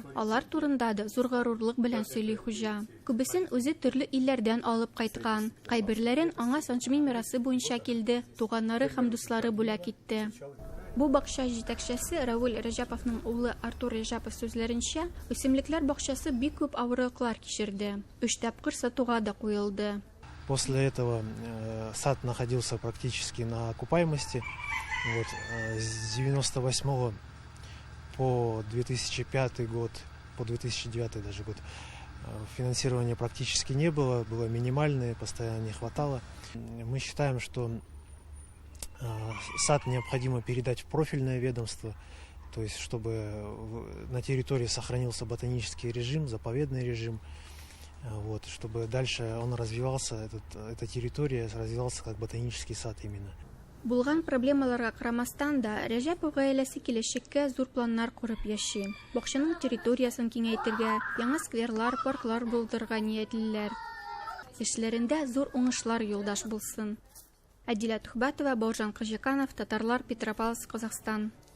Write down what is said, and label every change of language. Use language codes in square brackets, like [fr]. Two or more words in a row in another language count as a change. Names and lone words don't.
[tt] Алар турында да зур горурлык белән сөйли хуҗа. Күбесен үзе төрле илләрдән алып кайткан. Кайберләрен аңа Санжмин мирасы буенча килде, туганнары һәм дуслары бүләк итте. Бу бакча җитәкчесе Рәвил Рәҗәповның улы Артур Рәҗәпов сүзләренчә, үсемлекләр бакчасы бик күп авырлыклар кичерде. 3 тапкыр сатуга да куелды. [ru] После этого сад находился практически на окупаемости. Вот, с 98 по 2005 год, по 2009 даже год финансирования практически не было, было минимальное, постоянно не хватало. Мы считаем, что сад необходимо передать в профильное ведомство, то есть чтобы на территории сохранился ботанический режим, заповедный режим, вот, чтобы дальше он развивался, эта территория развивался как ботанический сад именно. [tt] Булган проблемаларга карамастан да Рәҗәпов гаиләсе киләчәккә зур планнар курып яши. Бакчаның территориясын киңәйтергә, яңа скверлар, парклар булдырырга ниятлеләр. Эшләрендә зур уңышлар юлдаш булсын. Әдилә Тухбатова, Бауыржан Кыжыканов, Татарлар, Петропавловск, Казахстан.